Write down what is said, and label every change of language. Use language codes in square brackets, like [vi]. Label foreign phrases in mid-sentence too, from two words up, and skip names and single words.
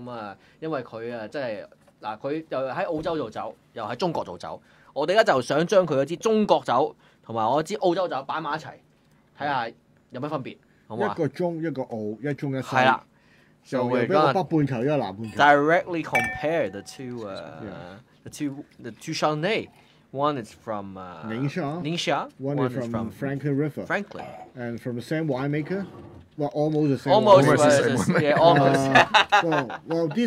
[yue] 咁啊，因為佢啊，真係嗱，佢又喺澳洲做酒，又喺中國做酒。我哋而家就想將佢嗰支中國酒同埋我支澳洲酒擺埋一齊，睇下有咩分別，好唔好啊？一個中一個澳，一中一西。係啦，就一個北半球，一個南半球。 [en] Directly compare the two Chardonnay. One is from Ningxia. One is from Ferngrove. Franklin. And from the same winemaker. Well, almost the same. Almost the same. Yeah, almost. Well, this.